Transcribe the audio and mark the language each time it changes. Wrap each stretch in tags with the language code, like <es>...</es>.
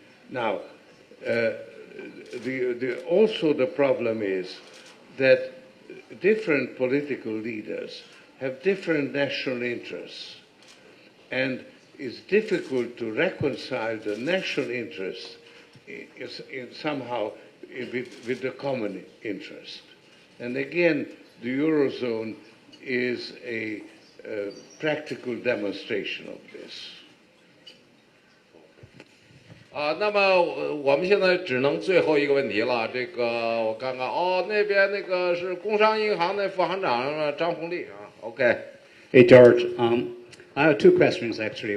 <en>Now, also the problem is that different political leaders have different national interests, and it's difficult to reconcile the national interests somehow with the common interest. And again, the Eurozone is a practical demonstration of this.</en> <zh>那么我们现在只能最后一个问题了。这个我看看，那边那个是工商银行的副行长张红丽啊。 OK。</zh> <en>Hey George, I have two questions actually.</en>